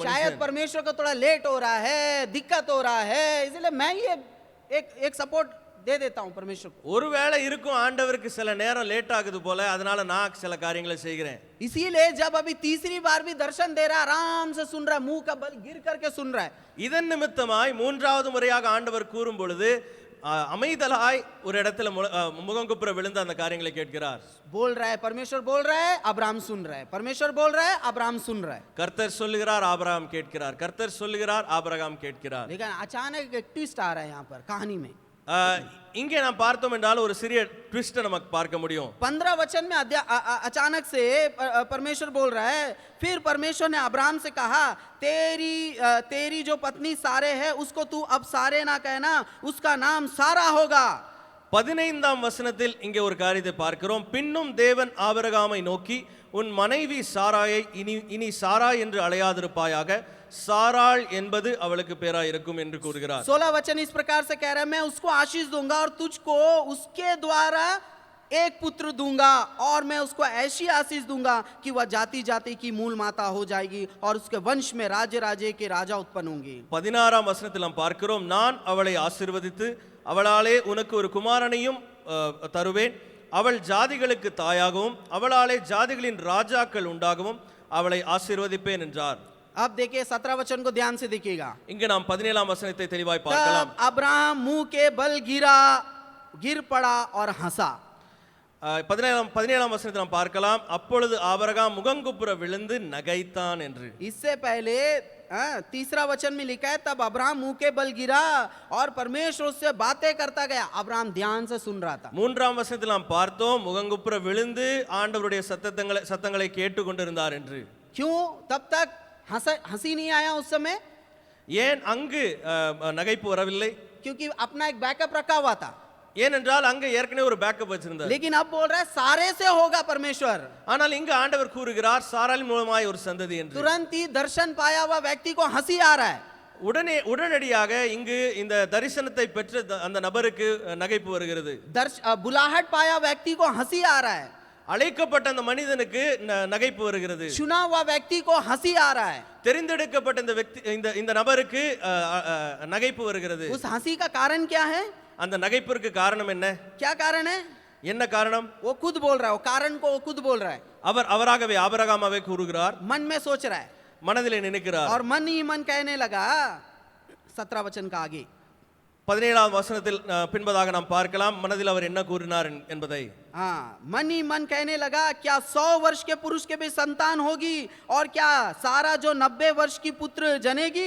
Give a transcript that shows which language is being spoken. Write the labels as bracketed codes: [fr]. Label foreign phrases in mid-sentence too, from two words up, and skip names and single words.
[hi] शायद [ta] மனுஷன். [hi] परमेश्वर को थोड़ा लेट हो रहा है, दिक्कत हो रहा है, इसलिए मैं ये एक सपोर्ट दे देता हूं परमेश्वर को. [ta] ஒருவேளை இருக்கும் ஆண்டவருக்கு சில நேரம் லேட் ஆகுது போல, அதனால நான் சில காரியங்களை செய்கிறேன். [hi] इसीलिए जब अभी तीसरी बार भी दर्शन दे रहा है, आराम से सुन रहा है, मुंह का बल गिर करके सुन रहा है. [ta] இதன் நிமித்தமாய் மூன்றாவது முறையாக ஆண்டவர் கூறும் பொழுது அமைதலாய் ஒரு இடத்துல முகங்குப்புற விழுந்து அந்த காரியங்களை கேட்கிறார். [hi] बोल रहा है, परमेश्वर बोल रहा है, अब्राहम सुन रहा है. परमेश्वर बोल रहा है, अब्राहम सुन रहा है. [ta] கர்த்தர் சொல்லுகிறார், ஆபிரகாம் கேட்கிறார். கர்த்தர் சொல்லுகிறார், ஆபிரகாம் கேட்கிறார். [hi] लेकिन अचानक एक ट्विस्ट आ रहा है यहाँ पर कहानी में. [ta] இங்கே நாம் பார்த்தோம் என்றால் ஒரு சிறிய ட்விஸ்ட் நமக்கு பார்க்க முடியும். [hi] 15 वचन में अचानक से परमेश्वर बोल रहा है, फिर परमेश्वर ने अब्राहम से कहा, तेरी जो पत्नी सारे है उसको तू अब सारे ना कहना, उसका नाम सारा होगा. [ta] 15ஆம் வசனத்தில் இங்கே ஒரு காரியத்தை பார்க்கிறோம். பின்னும் தேவன் ஆபிரகாமை நோக்கி, உன் மனைவி சாராயை இனி சாரா என்று அழையாதிருப்பாயாக, சாராள் என்பது அவளுக்கு பேரா இருக்கும் என்று கூறுகிறார். [hi] 16 वचन इस प्रकार से कह रहा है, मैं उसको आशीष दूंगा और तुझको उसके द्वारा एक पुत्र दूंगा, और मैं उसको ऐसी आशीष दूंगा कि वह जाति जाति की मूल माता हो जाएगी और उसके वंश में राज्य राज्य के राजा उत्पन्न होंगे. [ta] 16ஆம் வசனத்தில் நாம் பார்க்கிறோம், நான் அவளை ஆசீர்வதித்து அவளாலே உனக்கு ஒரு குமாரனையும் தருவேன், அவள் ஜாதிகளுக்கு தாயாகவும் அவளாலே ஜாதிகளின் ராஜாக்கள் உண்டாகவும் அவளை ஆசீர்வதிப்பேன் என்றார். [hi] अब देखिए 17 वचन को ध्यान से देखिएगा. [ta] இங்க நாம் 17ஆம் வசனத்தை தெளிவாய் பார்க்கலாம். [hi] अब्राहम मुंह के बल गिर पड़ा और हंसा. [ta] 17ஆம் வசனத்தை நாம் பார்க்கலாம், அப்பொழுது ஆபிரகாம் முகங்குப்புற விழுந்து நகைத்தான் என்று. [hi] इससे पहले तीसरा वचन में लिखा है, तब अब्राहम मुंह के बल गिरा और परमेश्वर उससे बातें करता गया. अब्राहम ध्यान से सुन रहा था. [ta] 3ஆம் வசனத்தில் நாம் பார்த்தோம், முகங்குப்புற விழுந்து ஆண்டவருடைய சத்தங்களை கேட்டுக்கொண்டிருந்தார் என்று. [hi] क्यों तब तक हंसी नहीं आया उस समय? [ta] ஏன் அங்கு நகைப்பு வரவில்லை? [hi] क्योंकि अपना एक बैकअप रखा हुआ था. [ta] ஏனென்றால் அங்க ஏற்கனவே ஒரு பேக்கப் வச்சிருந்தார். [hi] लेकिन अब बोल रहा है सारे से होगा परमेश्वर. [ta] ஆனால் இங்க ஆண்டவர் கூறுகிறார், சாராளின் மூலமாய் ஒரு சந்ததி என்று. [hi] तुरंत ही दर्शन पाया हुआ व्यक्ति को हंसी आ रहा है. [ta] உடனடியாக இங்கு இந்த தரிசனத்தை பெற்ற அந்த நபருக்கு நகைப்பு வருகிறது. [hi] बुलाहट पाया व्यक्ति को हंसी आ रहा है. [ta] அழைக்கப்பட்ட அந்த மனிதனுக்கு நகைப்பு வருகிறது. [hi] चुना हुआ व्यक्ति को हंसी आ रहा है. [ta] தெரிந்தெடுக்கப்பட்ட இந்த நபருக்கு நகைப்பு வருகிறது. [hi] उस हंसी का कारण क्या है? [ta] அந்த நகைப்பிற்கு காரணம் என்ன? [hi] क्या कारण है? [ta] என்ன காரணம்? [hi] वो खुद बोल रहा है, वो कारण को वो खुद बोल रहा है. [ta] அவராகவே ஆபிரகாமாவே கூறுகிறார், [hi] मन में सोच रहा है [ta] மனதிலே நினைக்கிறார். [hi] और मन ही मन कहने लगा. 17 वचन का आगे [ta] 17ஆம் வசனத்தில் பின்பதாக நாம் பார்க்கலாம் மனதில் அவர் என்ன கூறினார் என்பதை. [hi] मन ही मन कहने लगा, क्या 100 वर्ष के पुरुष के भी संतान होगी और क्या सारा जो 90 वर्ष की पुत्र जनेगी?